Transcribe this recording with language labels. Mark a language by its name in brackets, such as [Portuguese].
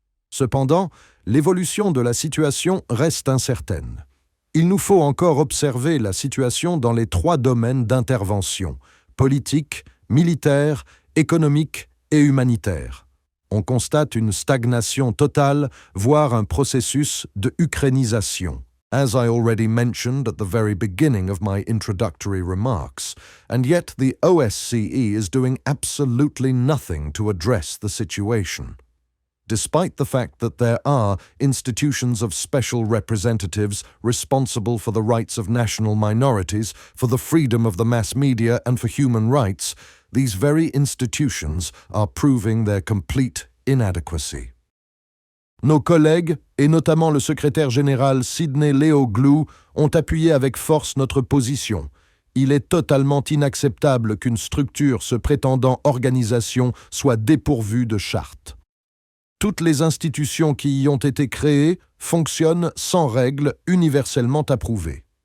[French] Cependant, l'évolution de la situation reste incertaine. Il nous faut encore observer la situation dans les 3 domaines d'intervention: politique, militaire, économique et humanitaire. On constate une stagnation totale, voire un processus de ukrainisation. [English] As I already mentioned at the very beginning of my introductory remarks, and yet the OSCE is doing absolutely nothing to address the situation. Despite the fact that there are institutions of special representatives responsible for the rights of national minorities, for the freedom of the mass media and for human rights, these very institutions are proving their complete inadequacy. [French] Nos collègues, et notamment le secrétaire général Sidney Leoglou, ont appuyé avec force notre position. Il est totalement inacceptable qu'une structure se prétendant organisation soit dépourvue de charte. Toutes les institutions qui y ont été créées fonctionnent sans règles universellement approuvées.